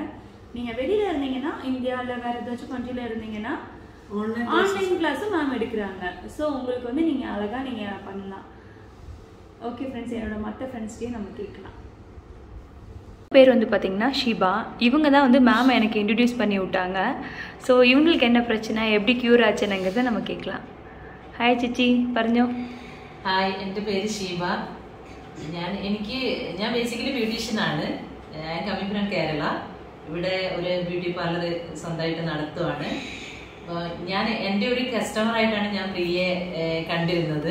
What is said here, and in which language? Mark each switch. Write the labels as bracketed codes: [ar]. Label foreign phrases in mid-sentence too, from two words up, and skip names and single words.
[ta] நீங்கள் வெளியில் இருந்தீங்கன்னா, இந்தியாவில் வேறு ஏதாச்சும் கண்ட்ரியில் இருந்தீங்கன்னா [en] online class [ta] மேம் எடுக்கிறாங்க. ஸோ உங்களுக்கு வந்து நீங்கள் அழகாக நீங்கள் பண்ணலாம். [en] okay friends, [ta] என்னோட மற்ற ஃப்ரெண்ட்ஸ்டையும் நம்ம கேட்கலாம். பேர் வந்து பார்த்திங்கன்னா ஷிபா. இவங்க தான் வந்து மேம் எனக்கு இன்ட்ரடியூஸ் பண்ணி விட்டாங்க. ஸோ இவங்களுக்கு என்ன பிரச்சனை, எப்படி க்யூர் ஆச்சுங்கிறத நம்ம கேட்கலாம். [ml] ഹായ് ചേച്ചി, പറഞ്ഞോ. ഹായ്, എൻ്റെ പേര് ഷീബ. ഞാൻ ബേസിക്കലി ബ്യൂട്ടീഷ്യനാണ്. ഞാൻ [en] coming from Kerala. [ml] ഇവിടെ ഒരു [en] beauty parlour [ml] സ്വന്തമായിട്ട് നടത്തുവാണ്. അപ്പോൾ എൻ്റെ ഒരു കസ്റ്റമറായിട്ടാണ് ഞാൻ പ്രിയയെ കണ്ടിരുന്നത്.